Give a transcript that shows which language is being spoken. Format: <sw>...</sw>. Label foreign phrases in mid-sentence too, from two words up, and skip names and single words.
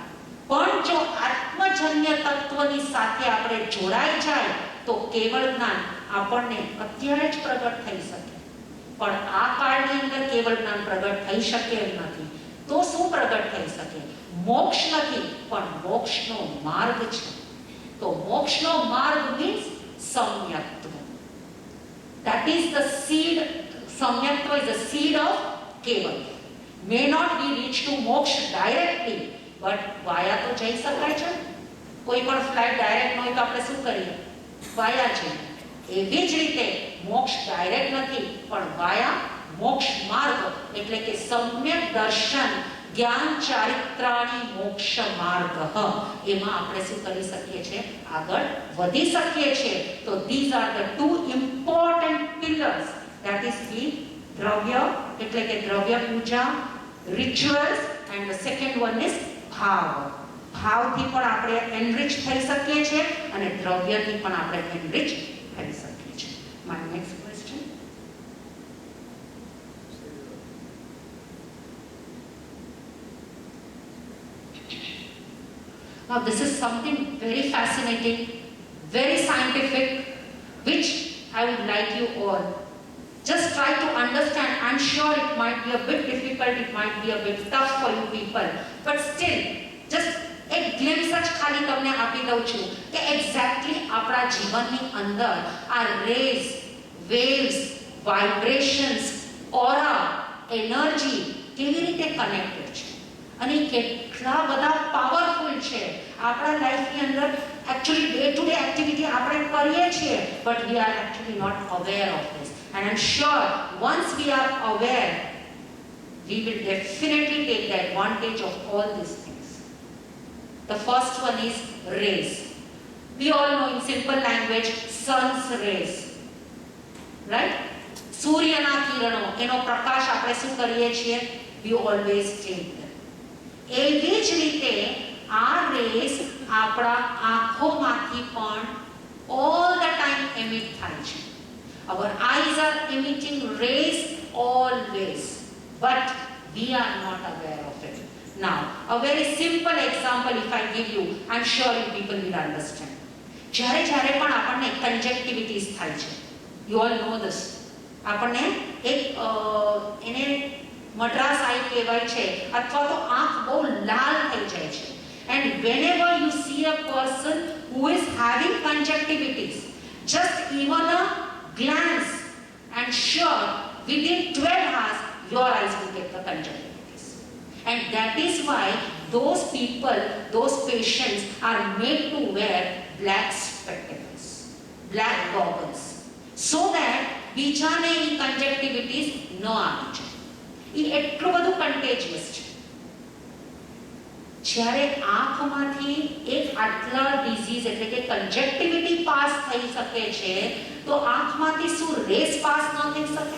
<gu>પણ જો આત્મજન્ય તત્વની સાથે આપણે જોડાઈ જાય તો કેવળ જ્ઞાન આપણને અત્યારે જ પ્રગટ થઈ શકે. પણ આ કાળની અંદર કેવળ જ્ઞાન પ્રગટ થઈ શકે એમ નથી. તો શું પ્રગટ થઈ શકે? મોક્ષ નથી, પણ મોક્ષનો માર્ગ છે. તો મોક્ષનો માર્ગ મીન્સ સમ્યક્ત્વ.</gu> <en>That is the seed. Samyaktva is the seed of Keval. May not be reached to moksha directly, but via</en> <gu>તો જઈ શકાય છે. કોઈ પણ ફ્લાઇટ ડાયરેક્ટ ન હોય તો આપણે શું કરીએ? વાયા છે. એવી જ રીતે મોક્ષ ડાયરેક્ટ નથી, પણ વાયા મોક્ષ માર્ગ, એટલે કે સમ્યક દર્શન, જ્ઞાન ચારિત્રાણી મોક્ષ માર્ગ, એમાં આપણે શું કરી શકીએ છીએ? આગળ વધી શકીએ છીએ. તો</gu> <en>these are the 2 important pillars, that is the</en> <gu>દ્રવ્ય એટલે કે દ્રવ્ય પૂજા,</gu> <en>rituals, and the second one is ભાવ.</en> <gu>ભાવથી પણ આપણે એનરિચ થઈ શકીએ છીએ અને દ્રવ્યથી પણ આપણે એનરિચ થઈ શકીએ છીએ.</gu> <en>My next question. Now this is something very fascinating, very scientific, which I would like you all just try to understand. I'm sure it might be a bit difficult, it might be a bit tough for you people, but still just</en> <gu>એક ગ્લિમ્સ જ ખાલી તમને આપી દઉં છું કે એક્ઝેક્ટલી આપણા જીવનની અંદર આ</gu> <en>rays, waves, vibrations, aura, energy</en> <gu>કેવી રીતે કનેક્ટેડ છે અને કેટલા બધા પાવરફુલ છે. આપણા લાઈફની અંદર</gu> <en>actually day to day activity</en> <gu>આપણે કરીએ છીએ,</gu> <en>but we are actually not aware of this. And I am sure once we are aware, we will definitely take the advantage of all these things. The first one is rays. We all know in simple language sun's rays, right?</en> <gu>સૂર્યના કિરણો, એનો પ્રકાશ આપણે શું કરીએ છીએ?</gu> <en>We always take them.</en> <gu>એવી જ રીતે આ રેસ આપણા આંખોમાંથી પણ</gu> <en>all the time emit</en> <gu>થાય છે.</gu> <en>Our eyes are emitting rays always, but we are not aware of it. Now, a very simple example if I give you, I'm sure you people will understand.</en> <gu>જ્યારે પણ આપણને conjunctivitis થાય છે,</gu> <en>you all know this.</en> <gu>આપણને એક એને</gu> <en>Madras eye</en> <gu>કહેવાય છે અથવા તો આંખ બહુ લાલ થઈ જાય છે.</gu> <en>And whenever you see a person who is having conjunctivitis, just even a glance, and sure within 12 hours your eyes will get the conjunctivitis. And that is why those people, those patients are made to wear black spectacles, black goggles, so that</en> <gu>બીજાને એ conjunctivitis ન આવી જાય. એ એટલું બધું contagious છે. જ્યારે આંખમાંથી એક આટલા ડિઝીઝ એટલે કે conjunctivity પાસ થઈ શકે છે, તો આંખમાંથી શું રેસ પાસ ન થઈ શકે?</gu>